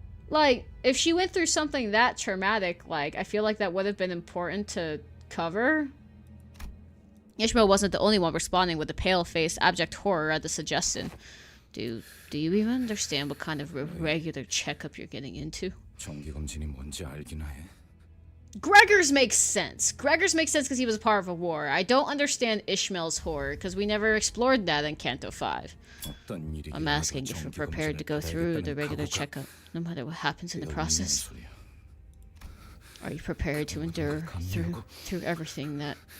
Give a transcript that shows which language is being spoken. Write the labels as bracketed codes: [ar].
[en] Like, if she went through something that traumatic, like, I feel like that would have been important to cover. Ishmael wasn't the only one responding with a pale-faced, abject horror at the suggestion. Do you even understand what kind of regular checkup you're getting into? [ko] 정기검진이 뭔지 알긴 해. [en] Gregor's makes sense. Gregor's makes sense because he was a part of a war. I don't understand Ishmael's horror because we never explored that in Canto 5. [ko] 어떤 일이 [en] I'm asking if you're prepared to go through the regular checkup, no matter what happens in the process. Are you prepared to endure through everything that...